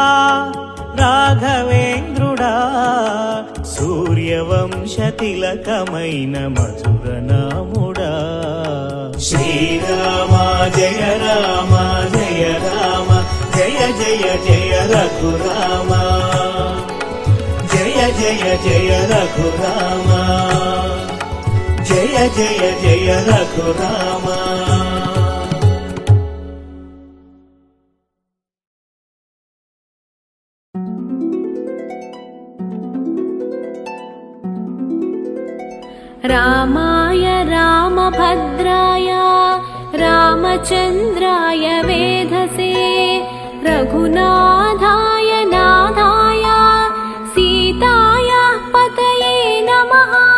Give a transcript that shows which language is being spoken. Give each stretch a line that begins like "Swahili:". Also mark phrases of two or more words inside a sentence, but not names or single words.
Telugu: రాఘవేంద్రుడా సూర్యవంశ తిలకమైన మధుర నాముడా
Sanskrit: శ్రీరామ జయ రామ జయ రామ జయ జయ జయ రఘురామ జయ జయ జయ రఘురామ జయ జయ జయ రఘురామ रामाय रामभद्राय रामचन्द्राय वेधसे रघुनाथाय नाथाय सीताय पतये नमः।